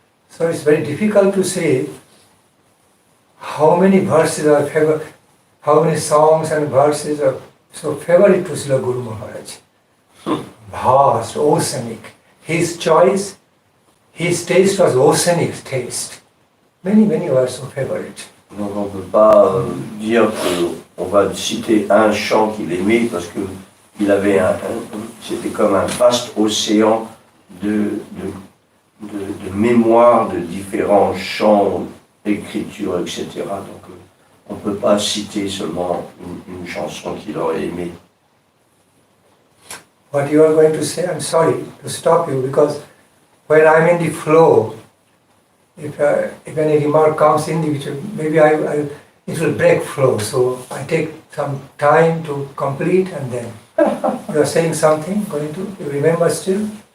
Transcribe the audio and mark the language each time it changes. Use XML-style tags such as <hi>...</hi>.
<en>So it's very difficult to say how many verses are favorite, how many songs and verses are so favorite to Srila Guru Maharaj. Vast, oceanic. His choice, his taste was oceanic taste. Many were so favorite.</en> <fr>Donc on ne peut pas dire qu'on va citer un chant qu'il aimait parce que il avait c'était comme un vaste océan de mémoire de différents chants, écritures, etc. Donc on ne peut pas citer seulement une chanson qu'il aurait aimée.</fr> <en>What you are going to say, I'm sorry to stop you because when I'm in the flow, if any remark comes in which maybe it will break flow, so I take some time to complete and then you are saying something, you remember still?</en>